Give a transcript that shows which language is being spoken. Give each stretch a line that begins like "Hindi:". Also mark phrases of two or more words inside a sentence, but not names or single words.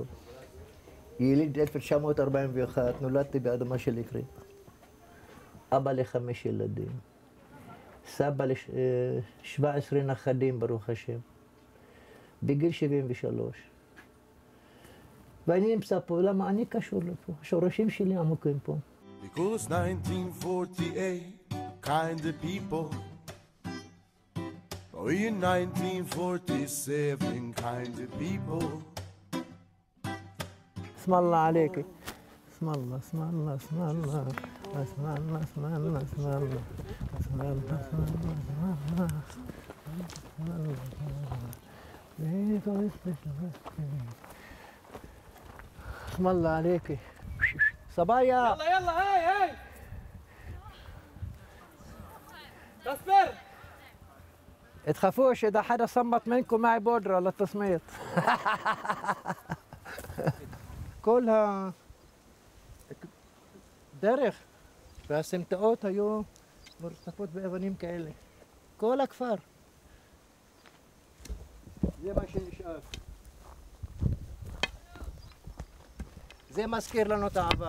Hebrew: יליד 1941, נולדתי באדמה של עברית. אבא ל5 ילדים, סבא ל17 נכדים ברוך השם, בגיל 73. ואני נמצא פה, למה אני קשור לפה? השורשים שלי עמוקים פה.
English: Because 1948 kind of people, or in 1947 kind of people.
Arabic: اسم الله عليك، اسم الله اسم الله اسم الله اسم الله اسم الله اسم الله اسم الله اسم الله عليك. صبايا يلا يلا هاي هاي تصبر. تخافوش اذا حدا صمت منكم معي بودرة للتصميت.
Hebrew: كلها דרך, והסמטאות היו מרצפות באבנים כאלה. כל הכפר. זה מה שנשאר. זה מזכיר לנו את העבר.